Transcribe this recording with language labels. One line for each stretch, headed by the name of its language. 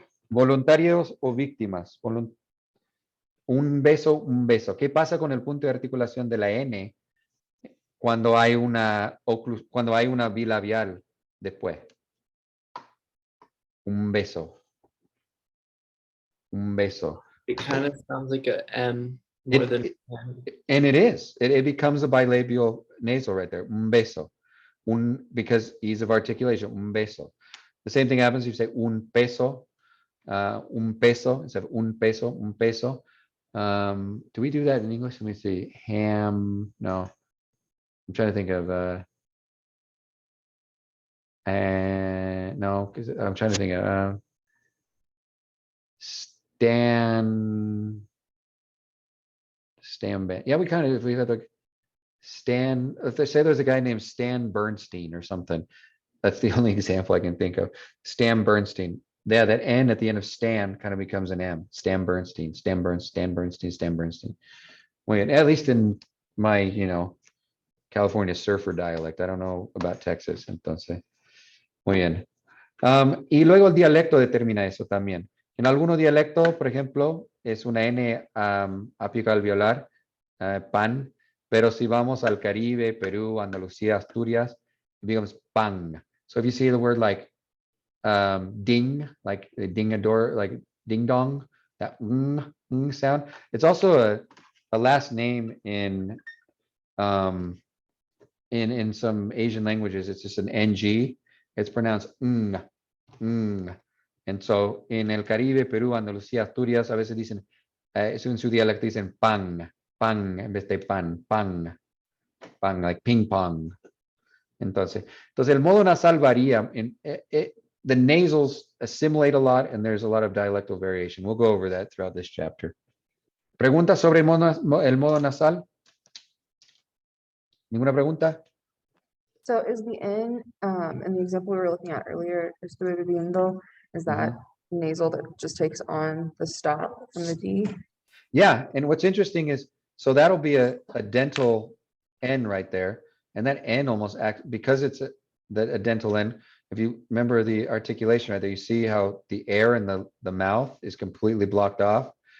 Spanish: Voluntarios o víctimas. Un beso. ¿Qué pasa con el punto de articulación de la N cuando hay una bilabial después? Un beso.
English: It kind of sounds like a M more than M. And it is. It becomes a bilabial nasal right there. Un beso. Because ease of articulation. Un beso. The same thing happens if you say un peso. Un peso instead of un peso. Do we do that in English? Let me see. Ham. No. I'm trying to think of no, because I'm trying to think of Stan Band. Yeah, we had like Stan. If they say there's a guy named Stan Bernstein or something, that's the only example I can think of. Stan Bernstein. Yeah, that N at the end of Stan kind of becomes an M. Stan Bernstein. Wait, at least in my, California surfer dialect. I don't know about Texas.
Spanish: Entonces. Muy bien. Y luego el dialecto determina eso también. En algunos dialectos, por ejemplo, es una N apical alveolar, pan, pero si vamos al Caribe, Perú, Andalucía, Asturias,
English: it becomes pan. So if you see the word like ding, like ding a door, like ding dong, that sound, it's also a last name in some Asian languages. It's just an NG. It's pronounced And so
Spanish: en el Caribe, Perú, Andalucía, Asturias, a veces dicen, en su dialecto dicen pan, en vez de pan,
English: like ping pong.
Spanish: Entonces el modo nasal varía.
English: The nasals assimilate a lot, and there's a lot of dialectal variation. We'll go over that throughout this chapter.
Spanish: ¿Preguntas sobre el modo nasal? ¿Ninguna pregunta?
English: So is the N, in the example we were looking at earlier, estoy bebiendo, is that nasal that just takes on the stop from the D? Yeah, and what's interesting is, so that'll be a dental N right there, and that N almost acts, because it's a dental N, if you remember the articulation right there, you see how the air in the mouth is completely blocked off.